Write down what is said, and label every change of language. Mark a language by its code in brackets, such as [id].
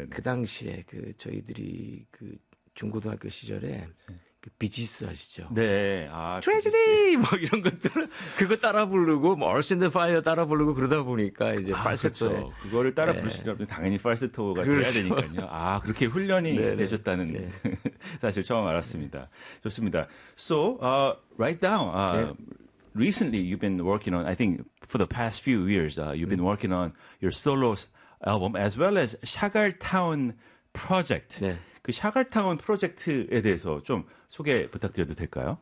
[ko] 그 당시에 그 저희들이 그 중고등학교 시절에 그 비지스 아시죠? 네. 아, 비지스. 트레지디 뭐 이런 것들 그거 따라 부르고 뭐 얼스 인더 파이어 따라 부르고 그러다 보니까 이제 아, 팔세토에 그렇죠. 그거를 따라 부를 수 있다면 당연히 팔세토가 돼야 그렇죠. 되니까요. 아, 그렇게 훈련이 되셨다는 네. 사실 처음 알았습니다. 좋습니다. [en] So, right now, recently you've been working on, I think for the past few years, you've been working on your solo album as well as Shagar Town Project. [ko] 네. 그 샤갈타운 프로젝트에 대해서 좀 소개 부탁드려도 될까요?